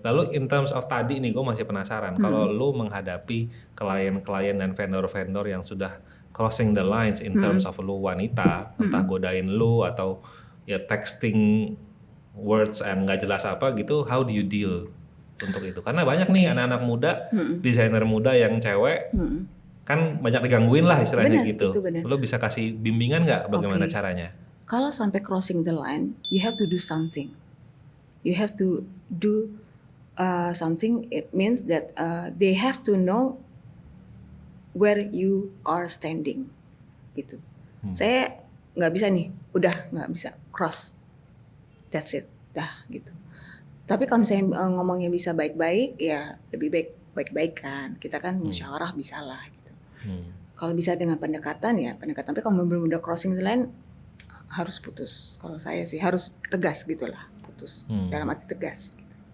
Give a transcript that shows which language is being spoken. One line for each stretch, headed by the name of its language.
Indonesian: Lalu in terms of tadi nih gue masih penasaran. Kalau lu menghadapi klien-klien dan vendor-vendor yang sudah crossing the lines in terms of lu wanita, entah godain lu atau ya texting words yang nggak jelas apa gitu, how do you deal untuk itu? Karena banyak nih anak-anak muda, desainer muda yang cewek, kan banyak digangguin lah istilahnya gitu. Lo bisa kasih bimbingan nggak bagaimana caranya?
English: Kalau sampai crossing the line, you have to do something. You have to do something. It means that they have to know where you are standing, gitu.
Indonesian: Saya nggak bisa nih, udah nggak bisa cross. That's it, dah gitu. Tapi kalau misalnya ngomongnya bisa baik-baik, ya lebih baik baik-baikan. Kita kan musyawarah bisa lah gitu. Kalau bisa dengan pendekatan ya pendekatan. Tapi kalau belum udah crossing the line harus putus. Kalau saya sih harus tegas gitulah, putus. Dalam arti tegas. Gitu.